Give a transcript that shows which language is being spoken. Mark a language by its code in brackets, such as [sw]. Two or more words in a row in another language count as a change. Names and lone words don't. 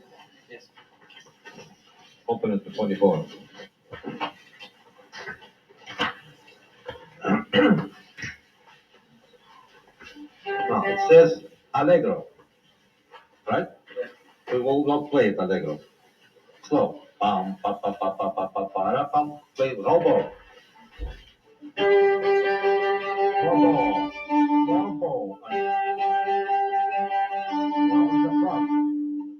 [en] Yes. Open it to 24. Now it says Allegro, right? Yes. We will not play it Allegro. Slow. Pam, pa, pa, pa, pa, pa, pa, pa, pam. Play Robo. Robo. Robo. Now in the front.